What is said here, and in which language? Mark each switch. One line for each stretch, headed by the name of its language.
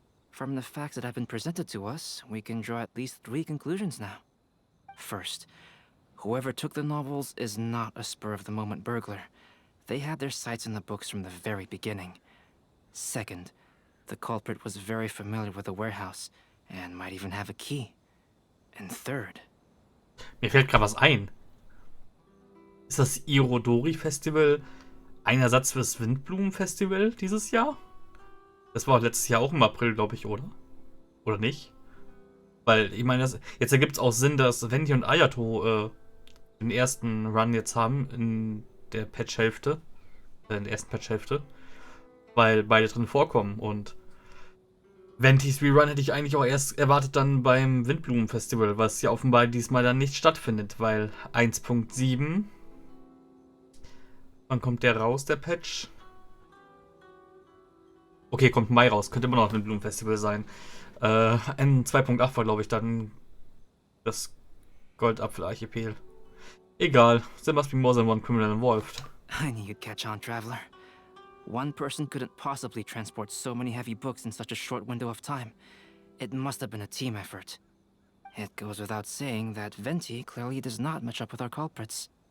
English: From the facts that have been presented to us, we can draw at least 3 conclusions now. First, whoever took the novels is not a spur-of-the-moment burglar. They had their sights on the books from the very beginning. Second, the culprit was very familiar with the warehouse and might even have a key. And third...
German: Mir fällt gerade was ein. Ist das Irodori-Festival ein Ersatz fürs Windblumen-Festival dieses Jahr? Das war letztes Jahr auch im April, glaube ich, oder? Oder nicht? Weil, ich meine, jetzt ergibt es auch Sinn, dass Venti und Ayato den ersten Run jetzt haben in der Patch-Hälfte. In der ersten Patch-Hälfte. Weil beide drin vorkommen. Und Ventis Rerun hätte ich eigentlich auch erst erwartet dann beim Windblumen-Festival, was ja offenbar diesmal dann nicht stattfindet, weil 1.7... Wann kommt der raus, der Patch? Okay, kommt Mai raus. Könnte immer noch ein Blumenfestival sein. N2.8 war, glaube ich, dann das Goldapfel-Archipel. Egal.
English: There must be more than one criminal involved. I knew you'd catch on, Traveler. One person couldn't possibly transport so many heavy books in such a short window of time. It must have been a team effort. It goes without saying that Venti clearly does not match up with our culprits.